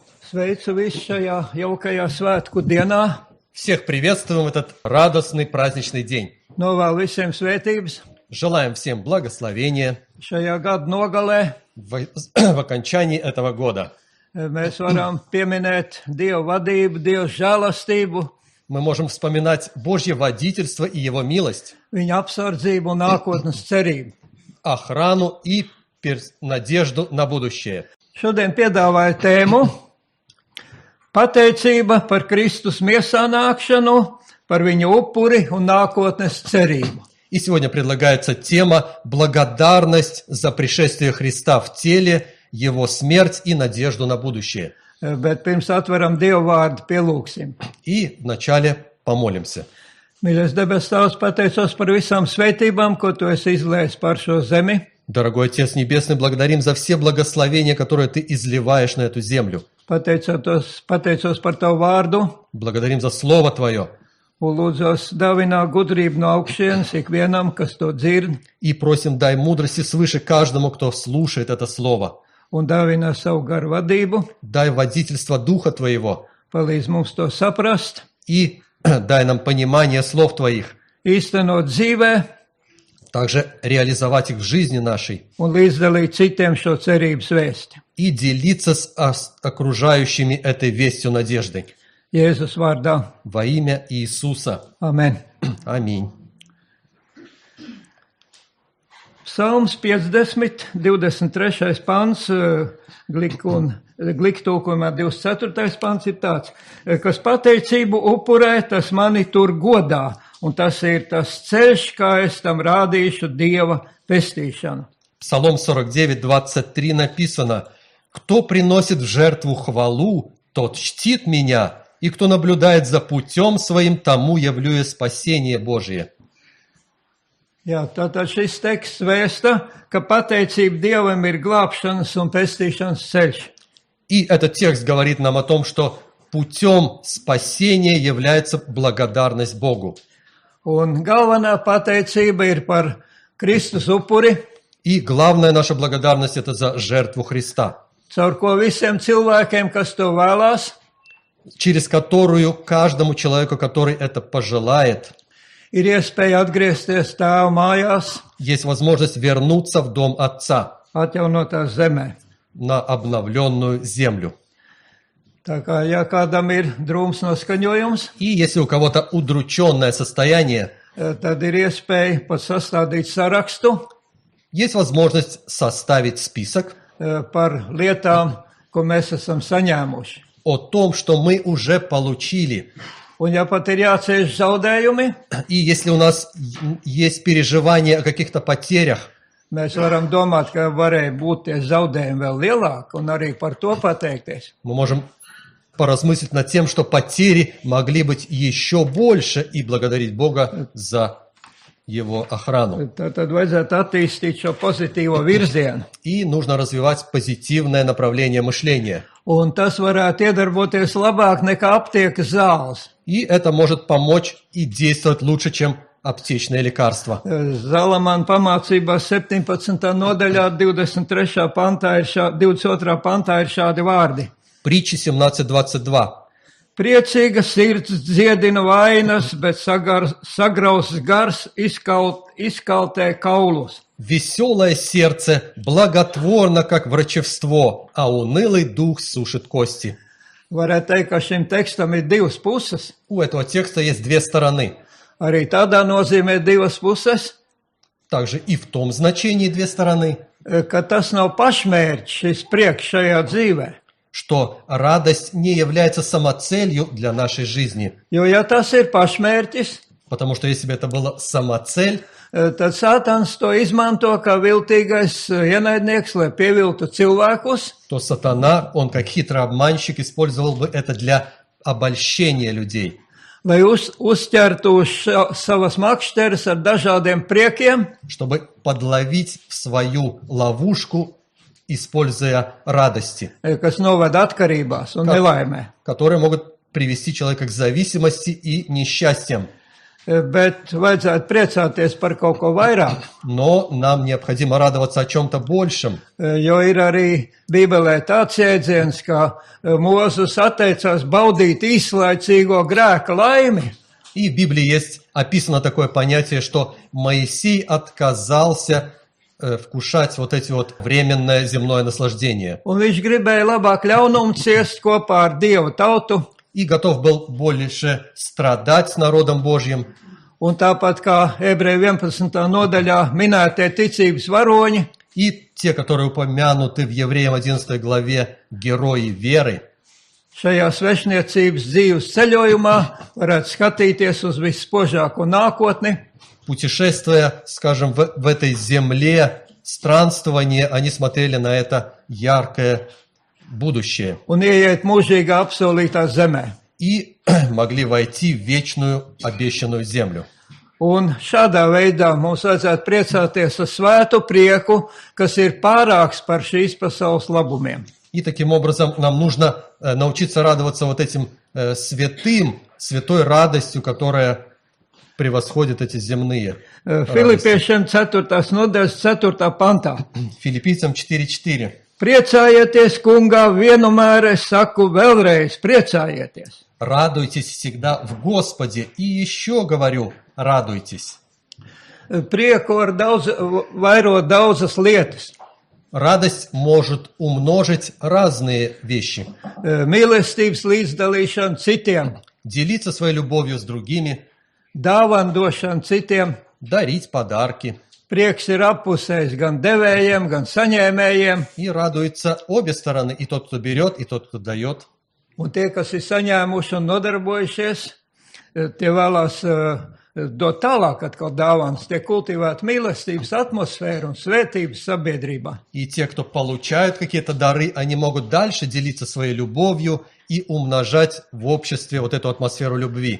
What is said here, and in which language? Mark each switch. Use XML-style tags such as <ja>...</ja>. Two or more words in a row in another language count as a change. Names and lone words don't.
<lv>Sveicu visus šajā jaukajā svētku dienā.</lv> <ru>Всех приветствуем в этот радостный праздничный день.</ru> <lv>Novēlu visiem svētības</lv> <ru>Желаем всем благословения</ru> <lv>šajā gada nogalē.</lv> <ru>в окончании этого года.</ru> <lv>Mēs varam pieminēt Dievu vadību, Dievu žēlastību,</lv> <ru>Мы можем вспоминать Божье водительство и Его милость,</ru> <lv>viņa apsardzību un nākotnes cerību.</lv> <ru>охрану и надежду на будущее.</ru> <lv>Šodien piedāvāju tēmu pateicība par Kristus miesā nākšanu, par viņa upuri un nākotnes cerību.</lv> <ru>И сегодня предлагается тема «Благодарность за пришествие Христа в теле, Его смерть и надежду на будущее».</ru> <lv>Bet pirms atveram Dievu vārdu, pielūgsim.</lv> <ru>И вначале помолимся.</ru> <lv>Mīļais debes Tēvs, pateicos par visām svētībām, ko Tu esi izlējis par šo zemi.</lv> <ru>Дорогой Отец Небесный, благодарим за все благословения, которые Ты изливаешь на эту землю.</ru> <lv>Pateicos par Tavu vārdu.</lv> <ru>Благодарим за Слово Твое.</ru> <lv>Un lūdzos dāvinā gudrību no augšienes ikvienam, kas to dzird,</lv> <ru>И просим, дай мудрости свыше каждому, кто слушает это Слово.</ru> <lv>un dāvinā savu garu vadību,</lv> <ru>Дай водительство Духа Твоего.</ru> <lv>palīdz mums to saprast,</lv> <ru>И дай нам понимание слов Твоих.</ru> <lv>īstenot dzīvē</lv> <ru>Также реализовать их в жизни нашей.</ru> <lv>un līdzdalīt citiem šo cerības vēsti.</lv> <ru>И делиться с окружающими этой вестью надежды.</ru> <lv>Jēzus vārdā.</lv> <ru>Во имя Иисуса.</ru> <lv>Amen.</lv> <ru>Аминь.</ru> <lv>Psalms 50, 23. pants, gliktūkumā 24. pants ir tāds, kas pateicību upurē, tas mani tur godā, un tas ir tas ceļš, kā es tam rādīšu Dieva pestīšanu.</lv> <ru>Псалом 49, 23 написано: «Кто приносит в жертву хвалу, тот чтит меня, и кто наблюдает за путем своим, тому явлю я спасение Божие».</ru> <lv>Jā, tātad šis teksts vēsta, ka pateicība Dievam ir glābšanas un pestīšanas ceļš.</lv> <ru>И этот текст говорит нам о том, что путем спасения является благодарность Богу.</ru> <lv>Un galvenā pateicība ir par Kristus upuri,</lv> <ru>И главная наша благодарность – это за жертву Христа,</ru> <lv>caur ko visiem cilvēkiem, kas to vēlās,</lv> <ru>через которую каждому человеку, который это пожелает,</ru> <lv>ir iespēja atgriezties Tēva mājās,</lv> <ru>есть возможность вернуться в дом Отца,</ru> <lv>atjaunotās zemē.</lv> <ru>на обновленную землю.</ru> <lv>Tā kā, ja kādam ir drūms noskaņojums,</lv> <ru>И если у кого-то удрученное состояние,</ru> <lv>tad ir iespēja pat sastādīt sarakstu</lv> <ru>есть возможность составить список</ru> <lv>par lietām, ko mēs esam saņēmuši.</lv> <ru>о том, что мы уже получили.</ru> <lv>Un ja pat ir jācieš zaudējumi,</lv> <ru>И если у нас есть переживания о каких-то потерях,</ru> <lv>mēs varam domāt, ka varēja būt tie zaudējumi vēl lielāki un arī par to pateikties.</lv> <ru>мы можем поразмыслить над тем, что потери могли быть еще больше, и благодарить Бога за Его охрану.</ru> <lv>Tad vajadzētu attīstīt šo pozitīvo virzienu.</lv> <ru>И нужно развивать позитивное направление мышления.</ru> <lv>Un tas varētu iedarboties labāk nekā aptiekas zāles.</lv> <ru>И это может помочь и действовать лучше, чем аптечные лекарства.</ru> <lv>Zalamana pamācībā 17. nodaļā 22. pantā ir šādi vārdi.</lv> <ru>Притчи 17:22.</ru> <lv>Priecīga sirds dziedina vainas, bet sagraus gars izkaltē kaulus.</lv> <ru>Веселое сердце благотворно, как врачевство, а унылый дух сушит кости.</ru> <lv>Varētu teikt, ka šim tekstam ir divas puses.</lv> <ru>У этого текста есть две стороны.</ru> <lv>Arī tādā nozīmē divas puses,</lv> <ru>Также и в том значении две стороны,</ru> <lv>ka tas nav pašmērķis šis prieks šajā dzīvē.</lv> <ru>что радость не является самоцелью для нашей жизни.</ru> <lv>Jo, ja tas ir pašmērķis,</lv> <ru>Потому что если бы это была самоцель,</ru> <lv>tad Sātans to izmanto kā viltīgais ienaidnieks, lai pieviltu cilvēkus,</lv> <ru>то сатана, он как хитрый обманщик, использовал бы это для обольщения людей,</ru> <lv>lai uzķertu savas makšķeres ar dažādiem priekiem,</lv> <ru>чтобы подловить в свою ловушку, используя радости,</ru> <lv>kas noved atkarībās un nelaimē.</lv> <ru>которые могут привести человека к зависимости и несчастьям.</ru> <lv>Bet vajadzētu priecāties par kaut ko vairāk,</lv> <ru>Но нам необходимо радоваться о чем-то большем.</ru> <lv>jo ir arī Bībelē tāds jēdziens, ka Mūzes atteicās baudīt īslaicīgo grēka laimi.</lv> <ru>И в Библии есть описано такое понятие, что Моисей отказался вкушать вот эти вот временное земное наслаждение.</ru> <lv>Un viņš gribēja labāk ļaunumu ciest kopā ar Dievu tautu.</lv> <ru>И готов был больше страдать с народом Божьим.</ru> <lv>Un tāpat kā Ebreju 11. nodaļā minētie ticības varoņi,</lv> <ru>И те, которые упомянуты в Евреям 11 главе, герои веры,</ru> <lv>šajā svešniecības dzīves ceļojumā varētu skatīties uz vispožāko nākotni,</lv> <ru>путешествуя, скажем, в этой земле, странствование, они смотрели на это яркое будущее.</ru> <lv>un ieiet mūžīgā apsolītā zemē.</lv> <ru>И могли войти в вечную обещанную землю.</ru> <lv>Un šādā veidā mums vajadzētu priecāties ar svētu prieku, kas ir pārāks par šīs pasaules labumiem.</lv> <ru>И таким образом нам нужно научиться радоваться вот этим святой радостью, которая превосходит эти земные.</ru> <lv>Filipiešiem 4. nodaļas 4. pantā.</lv> <ru>Филиппийцам 4:4.</ru> <lv>Priecājieties, kungā, vienmēr es saku vēlreiz, priecājieties.</lv> <ru>Радуйтесь всегда в Господе. И еще говорю, радуйтесь.</ru> <lv>Prieku var vairot daudzas lietas.</lv> <ru>Радость может умножить разные вещи.</ru> <lv>Mīlestības līdzdalīšana citiem,</lv> <ru>Делиться своей любовью с другими,</ru> <lv>dāvanu došana citiem.</lv> <ru>дарить подарки.</ru> <lv>Prieks ir appusējis gan devējiem, gan saņēmējiem.</lv> <ru>И радуются обе стороны, и тот, кто берет, и тот, кто дает.</ru> <lv>Un tie, kas ir saņēmuši un nodarbojušies, tie vēlās dot tālāk atkal dāvanas, tie kultivēt mīlestības atmosfēru un svētības sabiedrībā.</lv> <ru>И те, кто получают какие-то дары, они могут дальше делиться своей любовью и умножать в обществе вот эту атмосферу любви.</ru>